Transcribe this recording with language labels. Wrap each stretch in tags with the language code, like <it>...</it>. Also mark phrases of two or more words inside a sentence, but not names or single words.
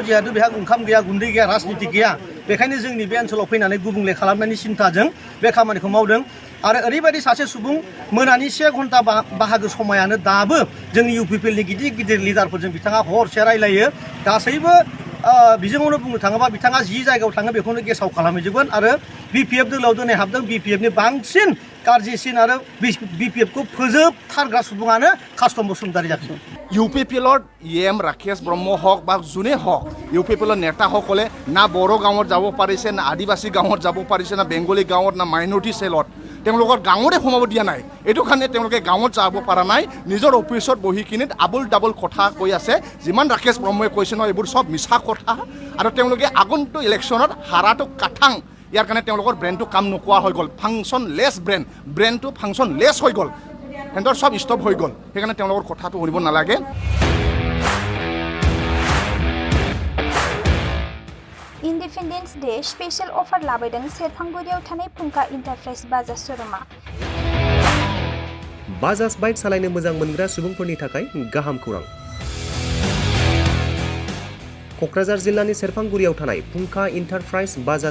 <brx>जिहेतु बेहा ओंखाम गैया गुन्दै गैया राजनिति गैया बेखायनो जोंनि बे ओनसोलाव फैनानै गुबुंले खालामनायनि सिन्थाजों बे खामानिखौ मावदों आरो ओरैबायदि सासे सुबुं मोनानि 1 घन्टा बाहागो समायानो दाबो जोंनि UPPLनि गिदिर लिडारफोरजों बिथाङा हरसे रायलायो गासैबो बिजोङावनो बुंनो थाङोबा बिथाङा जि जायगायाव थाङो बेखौनो गेसाव खालामहैजोबगोन आरो BPF दोलोआव दिनै हाबदों BPFनि बांसिन गाज्रिसिन आरो BPFखौ फोजोबथारग्रा सुबुङानो कास्टम बसुमतारी जादों</brx> <as>UPPLৰ ৰাকেশ ব্ৰহ্ম হওক বা যোনে হওক UPPLৰ নেতাসকলে না বড়ো গাঁৱত যাব পাৰিছে না আদিবাসী গাঁৱত যাব পাৰিছে না বেংগলী গাঁৱত না মাইনৰিটি চেলত তেওঁলোকৰ গাঁৱৰে সোমাব দিয়া নাই এইটো কাৰণে তেওঁলোকে গাঁৱত যাব পৰা নাই নিজৰ অফিচত বহি কিনে ডাবল কথা কৈ আছে যিমান ৰাকেশ ব্ৰহ্মই কৈছে ন এইবোৰ সব মিছা কথা আৰু তেওঁলোকে আগন্তুক ইলেকশ্যনত হাৰাটো কাঠাং ইয়াৰ কাৰণে তেওঁলোকৰ ব্ৰেইনটো কাম নকৰা হৈ গ'ল ফাংচনলেছ ব্ৰেইনটো ফাংচনলেছ হৈ গ'ল হেঁতৰ সব ষ্টপ হৈ গ'ল সেইকাৰণে তেওঁলোকৰ কথাটো শুনিব নালাগে</as> <en>Independence Day special offer</en> <brx>लाबोदों सेरफांगुरियाव थानाय फुंखा इन्टारप्राइज बाजाज श'रुमा बाजाज बाइक सालायनो मोजां मोनग्रा सुबुंफोरनि थाखाय गाहाम खौरां क'क्राझार जिल्लानि सेरफांगुरियाव थानाय फुंखा इन्टारप्राइज बाजाज</brx>